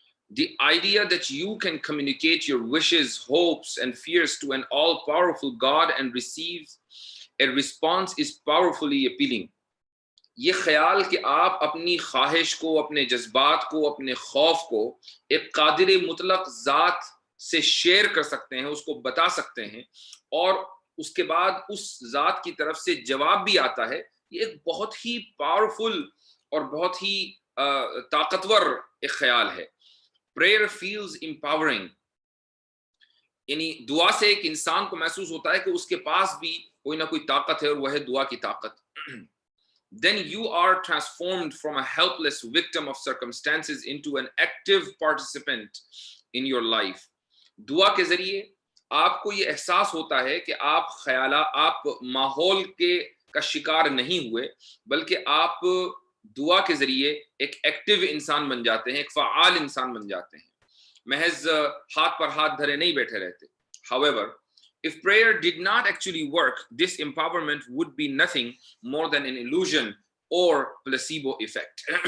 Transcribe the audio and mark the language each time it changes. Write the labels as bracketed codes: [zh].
[en] The idea that you can communicate your wishes, hopes and fears to an all-powerful God and receive a response is powerfully appealing. [ur] یہ خیال کہ آپ اپنی خواہش کو، اپنے جذبات کو، اپنے خوف کو ایک قادر مطلق ذات سے شیئر کر سکتے ہیں، اس کو بتا سکتے ہیں، اور اس کے بعد اس ذات کی طرف سے جواب بھی آتا ہے، یہ ایک بہت ہی پاورفل اور بہت ہی طاقتور ایک خیال ہے. [en] Prayer feels empowering. [ur] یعنی دعا سے ایک انسان کو محسوس ہوتا ہے کہ اس کے پاس بھی کوئی نہ کوئی طاقت ہے اور وہ ہے دعا کی طاقت. [en] Then you are transformed from a helpless victim of circumstances into an active participant in your life. [ur] دعا کے ذریعے آپ کو یہ احساس ہوتا ہے کہ آپ ماحول کا شکار نہیں ہوئے، بلکہ آپ دعا کے ذریعے ایک ایکٹیو انسان بن جاتے ہیں، ایک فعال انسان بن جاتے ہیں، محض ہاتھ پر ہاتھ دھرے نہیں بیٹھے رہتے. [en] However, if prayer did not actually work, this empowerment would be nothing more than an illusion or placebo effect.